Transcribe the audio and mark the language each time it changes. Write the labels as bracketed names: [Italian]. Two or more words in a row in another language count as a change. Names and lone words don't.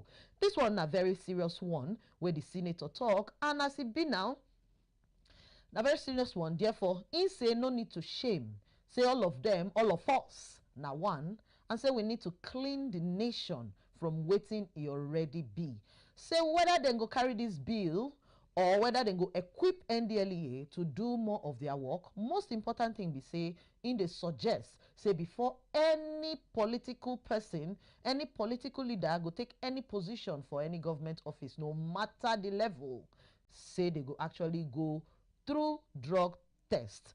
[Nigerian Pidgin] This one na very serious one where the senator talk, and as it be now, na very serious one. Therefore, he say no need to shame. Say all of them, all of us, na one, and say we need to clean the nation from wetin e already be. Say whether they go carry this bill or whether they go equip NDLEA to do more of their work, most important thing be say, in the suggest, say before any political person, any political leader go take any position for any government office, no matter the level, say they go actually go through drug test.